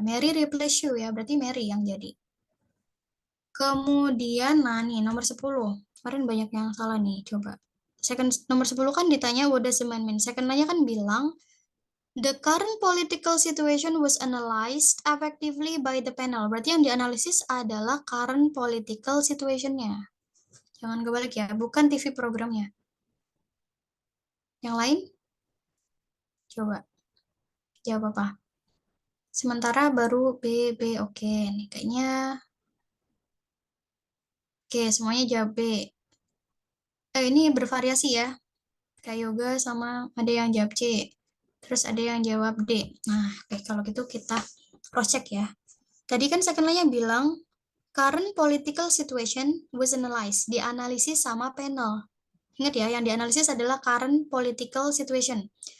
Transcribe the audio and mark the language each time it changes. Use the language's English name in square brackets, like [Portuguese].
[Indonesian] Mary replaced Sue ya, berarti Mary yang jadi. Kemudian nah nih nomor 10. Kemarin banyak yang salah nih, coba. Nomor 10 kan ditanya what does the man mean. [English] Second-nya kan bilang the current political situation was analyzed effectively by the panel. [Indonesian] Berarti yang dianalisis adalah current political situation-nya. Jangan kebalik ya, bukan TV programnya. Yang lain? Coba. Jawab apa? Sementara baru B. Oke, nih kayaknya. Oke, semuanya jawab B. Ini bervariasi ya. Kayak yoga sama ada yang jawab C. Terus ada yang jawab D. Nah, oke, kalau gitu kita cross-check ya. Tadi kan [English] second line-nya bilang, current political situation was analyzed. [Indonesian] Dianalisis sama panel. Ingat ya, yang dianalisis adalah current political situation.